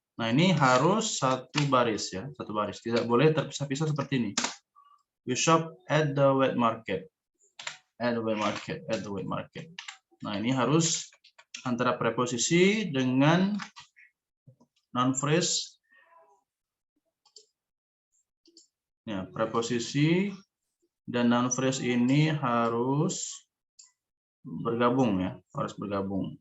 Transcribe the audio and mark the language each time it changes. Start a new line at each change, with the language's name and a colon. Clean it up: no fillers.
Indonesian: Nah, ini harus satu baris ya, satu baris. Tidak boleh terpisah-pisah seperti ini.
English: We shop at the wet market. At the wet market, at the wet market.
Indonesian: Nah, ini harus antara preposisi dengan noun phrase. Ya, preposisi dan noun phrase ini harus bergabung ya, harus bergabung.